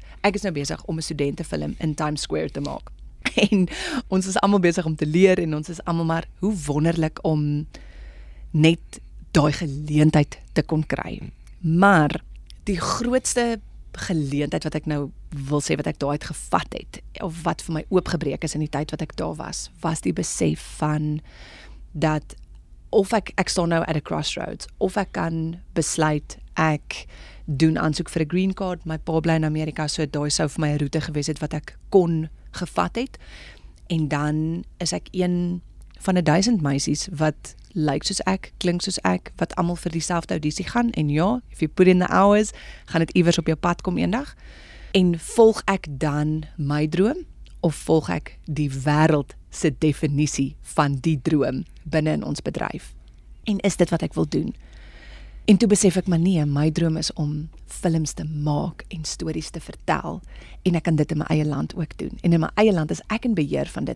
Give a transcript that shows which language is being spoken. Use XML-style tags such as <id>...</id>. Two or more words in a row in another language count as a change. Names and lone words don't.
<af>Ek is nou besig om 'n studentefilm in Times Square te maak. En ons is almal besig om te leer en ons is almal maar hoe wonderlik om net daai geleentheid te kon kry. Maar die grootste geleentheid wat ek nou wil sê wat ek daar uit gevat het of wat vir my oopgebreek is in die tyd wat ek daar was die besef van dat of ek staan nou</af> <en>at a crossroads,</en> <af>of ek kan besluit ek doen aansoek vir 'n</af> <en>green card,</en> <af>my pa bly in Amerika, so daai sou vir my 'n roete gewees het wat ek kon gevat het, en dan is ek een van 1000 meisies wat lyk soos ek, klink soos ek, wat almal vir dieselfde audisie gaan, en ja,</af> <en>if you put in the hours,</en> <af>gaan dit iewers op jou pad kom eendag, en volg ek dan my droom, of volg ek die wêreld se definisie van die droom binne in ons bedryf, en is dit wat ek wil doen? En toe besef ek, maar nee, my droom is om films te maak en stories te vertel, en ek kan dit in my eie land ook doen, en in my eie land is ek in beheer van dit.</af>